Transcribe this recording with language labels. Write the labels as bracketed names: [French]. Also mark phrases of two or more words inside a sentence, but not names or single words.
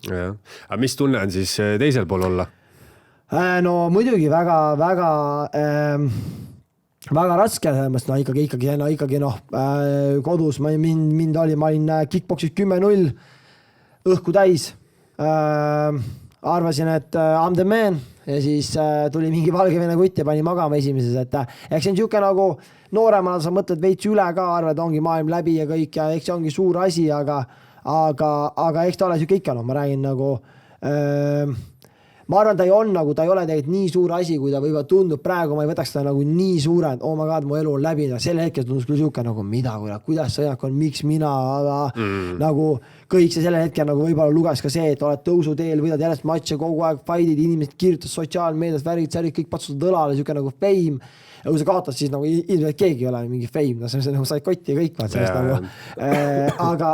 [Estonian] Aga mis tunne on siis teisel pool olla? No muidugi väga raske, no ikkagi kodus ma olin kickboxis 10-0 õhku täis. Arvasin, et [English] I'm the man [Estonian] ja siis tuli mingi Valgevene kutt ja pani magama esimeses, et eks see on siuke nagu nooremana sa mõtled veits üle ka, arvad, ongi maailm läbi ja kõik ja eks see ongi suur asi, aga eks ta ole siuke ikka, ma räägin nagu ma arvan, ta ei ole tegelikult nii suur asi, kui ta võib-olla tundub praegu, ma ei võtaks ta nagu nii suure, et [English] oh my god, [Estonian] mu elu on läbi, selle hetkel tundus küll siuke nagu kuidas sõjak on, miks mina, aga nagu kõik see selle hetkel nagu võib-olla luges ka see, et oled tõusuteel, võidad järjest matše kogu aeg, fightid, inimesed kirjutas sotsiaalmeedias, värid, kõik patsutad õlale, siuke nagu fame. Ja kui sa kaotad, siis nagu ilmselt keegi ei ole mingi fame, see on nagu said kotti ja kõik vaat sellest nagu.